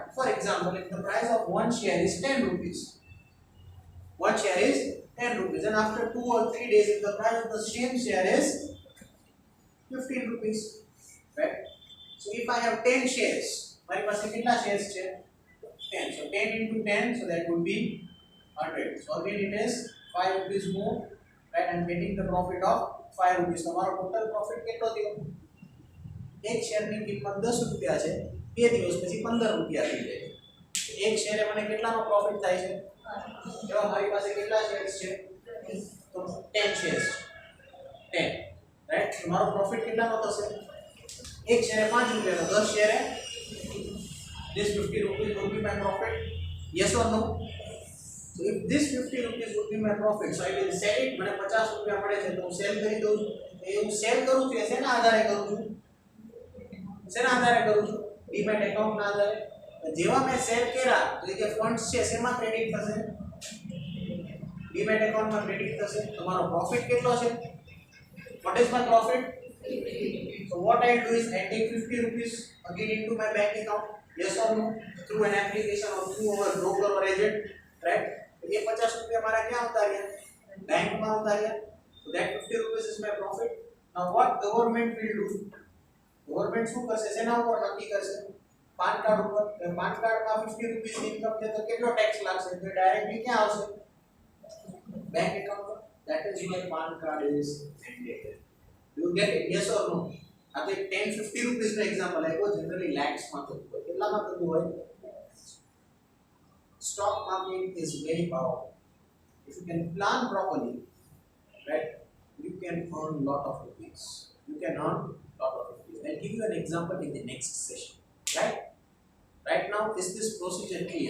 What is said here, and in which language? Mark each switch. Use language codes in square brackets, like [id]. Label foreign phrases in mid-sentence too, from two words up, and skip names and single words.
[en] For example, if the price of one share is 10 rupees, one share is 10 rupees, and after 2 or 3 days, if the price of the same share is 15 rupees, right? So if I have 10 shares, my [gu] પાસે કેટલા shares છે? [en] 10. So 10 into 10, so that would be 100. So again it is 5 rupees more, right? I'm getting the profit of 5 rupees. [gu] તમારો [en] total profit [gu] કેટલો થયો? એક શેરની કિંમત 10 રૂપિયા છે, 2 દિવસ પછી 15 રૂપિયા થઈ જાય. એક શેરે મને કેટલાનો પ્રોફિટ થાય છે? એવા મારી પાસે કેટલા શેર્સ છે? તો 10 શેર્સ, 10, રાઈટ? તો મારો પ્રોફિટ કેટલાનો થશે? એક શેરે 5 રૂપિયાનો, 10 શેરે [en] this 50 rupees would be my profit. Yes or no? So if this 50 rupees would be my profit, so I will sell it. મને 50 રૂપિયા મળે છે તો હું સેલ કરી દઉં છું. એ હું સેલ કરું છું એ શેના આધારે કરું છું? શેના આધારે કરું છું? demat account આધારે. જેવા મેં સેલ કર્યા તો એ જે ફંડ્સ છે શેમાં ક્રેડિટ થશે? demat account credit થશે. તમારો પ્રોફિટ કેટલો છે? What is my profit? So what I do is I take 50 rupees again into my bank account. Yes or no? Through an application or through our broker or agent, right? [hi] ये 50 रुपया हमारा क्या होता है? बैंक में होता है. [en] So that 50 rupees is my profit. Now what government will do? [gu] Government શું કરશે? શેના ઉપર નક્કી કરશે? [en] PAN card [gu] ઉપર. [en] PAN card [gu] 50 રૂપિયા ઇન્કમ છે તો કેટલો ટેક્સ લાગશે? તો ડાયરેક્ટલી ક્યાં આવશે? [en] bank account [gu] પર. [en] That is why PAN card is mandated. You get it? Yes or no? [gu] આ તો 10-50 રૂપિયા નો એક્ઝામ્પલ આપ્યો, જનરલી લેક્સ માં થતું હોય. કેટલામાં થતું હોય? [en] Stock market is very powerful. If you can plan properly, right, you can earn lot of rupees. You can earn lot of rupees. I'll give you an example in the next session. Right? Right now, is this procedure clear?